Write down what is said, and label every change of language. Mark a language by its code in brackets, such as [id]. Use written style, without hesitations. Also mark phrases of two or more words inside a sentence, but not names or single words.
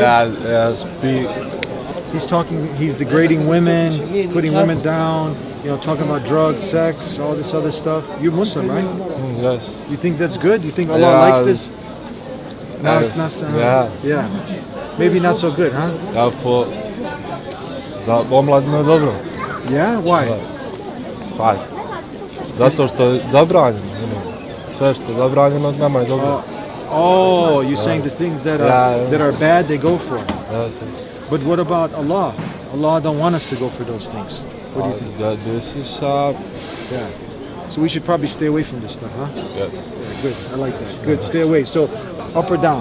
[en] Yeah, yeah, speak. He's degrading women, putting women down, talking about drugs, sex, all this other stuff. You're Muslim, right? Yes. You think that's good? You think Allah Yeah, likes this? No, it's not. Yeah. Yeah. Maybe not so good, huh? [sr] Ja, za omladinu je dobro. [en] Yeah? Why? [sr] Pa, zato što je zabranjeno. Sve što je zabranjeno nama je dobro. [en] Oh, you're saying the things that are bad, they go for. Yes, yes. But what about Allah? Allah don't want us to go for those things. What do you think? This is Yeah. So we should probably stay away from this stuff, huh? yes. Yeah, good. I like that. Good. Stay away. So, up or down?